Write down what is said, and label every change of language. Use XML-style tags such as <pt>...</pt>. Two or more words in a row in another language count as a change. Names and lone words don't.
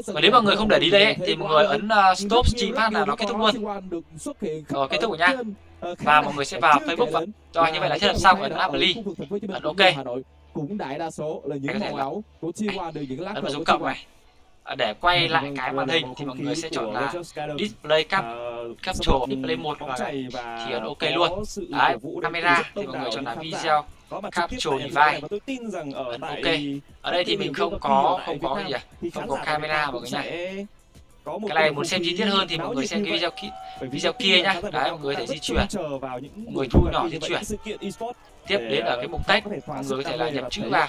<vi>còn nếu mà người không để đi đây thì mọi người ấn</vi> <en>stop stream</en> <vi>phát là nó kết thúc luôn. Rồi kết thúc rồi nhá. Và mọi người sẽ vào Facebook và cho như vậy là thiết lập xong, ấn apply, ấn ok. Cũng đại đa số là những màu áo của T1 đều những lá cờ của cộng này. Để quay lại cái màn hình thì mọi người sẽ chọn là</vi> <en>display capture display 1</en> <vi>thì ấn ok luôn. Đấy, camera thì mọi người chọn là</vi> <en>video capture device.</en> <vi>Ok. Ở đây thì mình không có gì à? Không có camera mọi người nha. Cái này muốn xem chi tiết hơn thì mọi người xem cái video kia nhá. Đấy, mọi người có thể di chuyển, mọi người thu nhỏ di chuyển. Tiếp đến ở cái mục text, mọi người có thể là nhập chữ vào</vi>